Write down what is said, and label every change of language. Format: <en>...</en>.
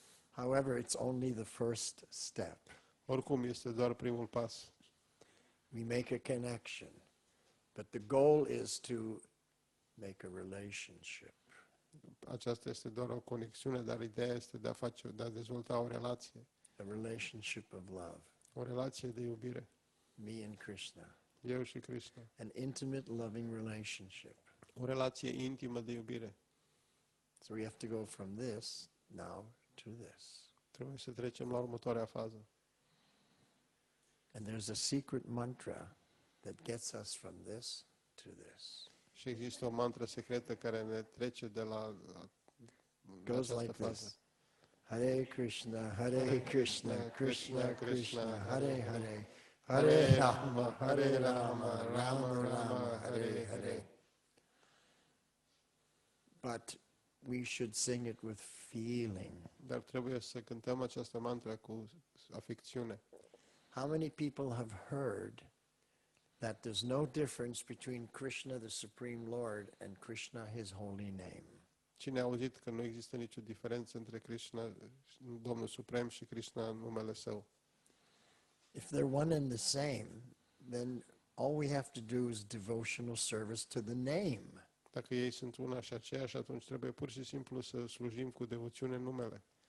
<en>However, it's only the first step.</en> <ro>Oricum este doar primul pas.</ro> <en>We make a connection, but the goal is to make a relationship.</en> <ro>Aceasta este doar o conexiune, dar ideea este de a dezvolta o relație.</ro> <en>A relationship of love.</en> <ro>O relație de iubire.</ro> <en>Me and Krishna.</en> <ro>Eu și Krishna.</ro> <en>An intimate, loving relationship.</en> <ro>O relație intimă de iubire.</ro> <en>So we have to go from this now to this.</en> <ro>Trebuie să trecem la următoarea fază.</ro> <en>And there's a secret mantra that gets us from this to this.</en> <ro>Și există o mantră secretă care ne trece de la</ro> <en>Goes like this. Hare Krishna, Hare Krishna, Krishna Krishna, Hare Hare, Hare Rama, Hare Rama, Rama Rama, Hare Hare. But we should sing it with feeling.</en> <ro>Dar trebuie să cântăm această mantră cu afecțiune.</ro> <en>How many people have heard that there's no difference between Krishna, the Supreme Lord, and Krishna, His holy name?</en> <ro>Cine a auzit că nu există nicio diferență între Krishna, Domnul Suprem, și Krishna în numele Său?</ro> <en>If they're one and the same, then all we have to do is devotional service to the name.</en> <ro>Dacă ei sunt una și aceeași, atunci trebuie pur și simplu să slujim cu devoțiune în numele.</ro>